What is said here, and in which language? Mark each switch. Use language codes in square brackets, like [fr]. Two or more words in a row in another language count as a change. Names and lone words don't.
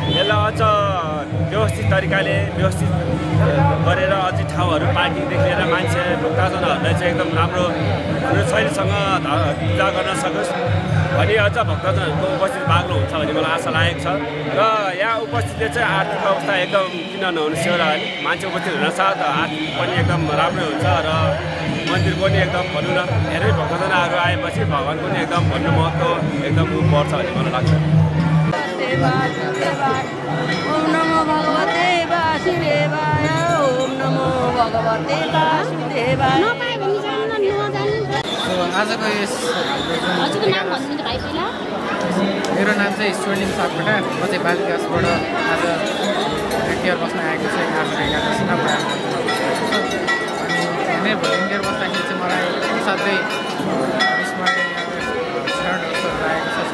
[ne] यसलाई अझ व्यवस्थित तरिकाले व्यवस्थित गरेर अझै ठाउँहरू पार्किङदेखि लिएर मान्छे भक्तजनहरूलाई चाहिँ एकदम राम्रो शैलीसँग पूजा गर्न सकोस् भने अझ भक्तजनहरूको उपस्थित बाक्लो हुन्छ भन्ने मलाई आशा लागेको छ। र यहाँ उपस्थितले चाहिँ आर्थिक अवस्था एकदम किन नहुनु सेवा मान्छे उपस्थित हुनसाथ आर्थिक पनि एकदम राम्रो हुन्छ र मन्दिर पनि एकदम भनौँ न धेरै भक्तजनहरू आएपछि भगवानको पनि एकदम भन्नु महत्त्व एकदम बढ्छ भन्ने मलाई लाग्छ। [sa] ओम नमो भगवते वासुदेवाय, ओम नमो भगवते वासुदेवाय। [ne] आजको यस मेरो नाम चाहिँ स्वर्णिम सापकोटा, म चाहिँ बालिकासबाट आज भोलिन्टियर बस्न आएको छु। आज एकादशीमा अनि भोलिन्टियर बस्दाखेरि चाहिँ मलाई असाध्यै शरण लागेको छ।